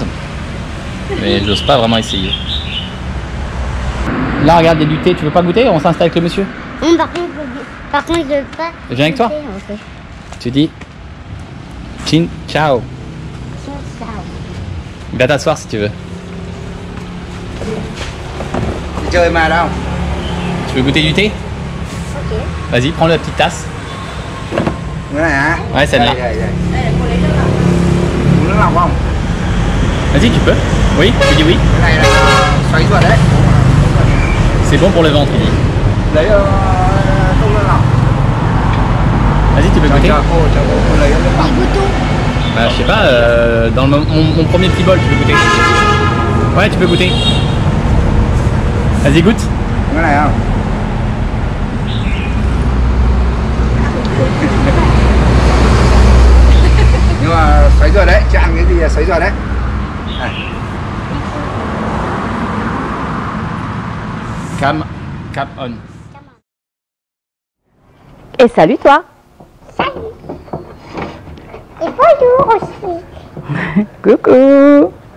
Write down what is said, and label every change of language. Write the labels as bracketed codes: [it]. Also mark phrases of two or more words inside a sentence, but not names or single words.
[fr] Mais j'ose pas vraiment essayer. Là, regarde, il y a du thé. Tu veux pas goûter? On s'installe avec le monsieur? Par contre, je veux pas. Je viens avec toi? Okay. Tu dis [vi] Chin ciao. [fr] Viens t'asseoir si tu veux. [vi] Đi chơi mà đâu. [fr] Tu veux goûter du thé? Ok. Vas-y, prends la petite tasse. [vi] Cái này hả? [fr] Ouais, celle-là. [vi] Đây. Uống nước lọc không? [fr] Vas-y, tu peux. Oui, tu dis oui. [vi] Cái này là xoáy ruột đấy. [fr] C'est bon pour le ventre, il dit. [vi] Lấy không nước lọc. [fr] Vas-y, tu peux goûter. [vi] Chờ cô lấy nước lọc. [fr] Bah, je sais pas, dans mon premier petit bol, tu peux goûter. Ouais, tu peux goûter. Vas-y, goûte. [vi] Cái này không? Nhưng mà xoáy ruột đấy, chứ ăn cái gì là xoáy ruột đấy. À. Cap on. [fr] Et salut toi. Et bonjour aussi. Coucou.